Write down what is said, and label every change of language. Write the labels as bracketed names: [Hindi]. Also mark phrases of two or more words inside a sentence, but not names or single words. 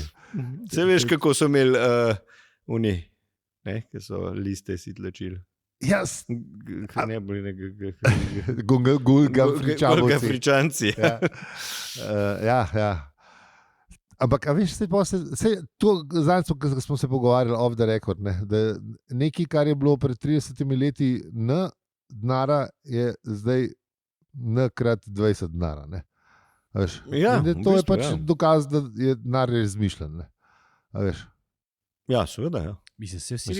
[Slovenian] Vse veš, kako so imeli oni, ki so liste si tlačili. Jaz, Ne bili Gulgafričanci. Ja. Ja. Ampak, a veš, zadnjič smo se pogovarjali [English] off the record, [Slovenian] ne, da nekaj, kar je bilo pred 30 leti N denara, je zdaj N krat 20 denara. Ne. A veš, Ja, in da v to je bistvu, pač ja. dokaz, da je denar izmišljen. Ne. A veš. Ja, seveda. Ja. Mislim, se vsi